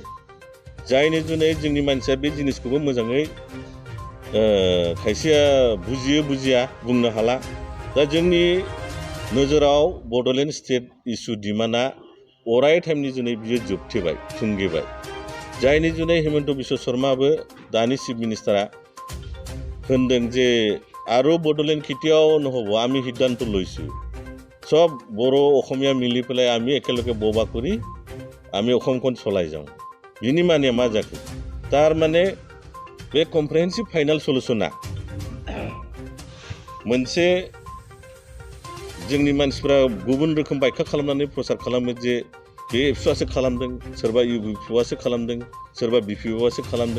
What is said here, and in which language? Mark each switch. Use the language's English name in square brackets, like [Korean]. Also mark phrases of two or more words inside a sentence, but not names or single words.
[Bodo] जायनि जुनै जोंनि मानसिया बे जिनिसखौबो मोजाङै खायसेया बुजियो बुजिया बुंनो हाला। दा जोंनि नोजोराव बड'लेण्ड स्टेट इस्यु डिमान्डआ अराय टाइमनि जुनै बियो जोबथेबाय थुंगेबाय। जायनि जुनै हिमन्त बिश्व शर्माबो दानि चिफ मिनिस्टारा होनदों जे आरो बड'लेण्ड खेथियाव [Assamese] নহ'ব, আমি সিদ্ধান্ত লৈছোঁ সব বড় অসমীয়া মিলি পেলাই আমি একেলগে ববা কৰি আমি অসমখন চলাই যাওঁ। [Bodo] बिनि माने मा जाखो? थारमाने बे [English] comprehensive final [Bodo] सलुशना मोनसे जोंनि मानसिफ्रा गुबुन रोखोम बायखा खालामनानै प्रसार खालामो जे बे एबसुआसो खालामदों, सोरबा इउपिपिअआसो खालामदों, सोरबा बिपिअआसो खालामदों।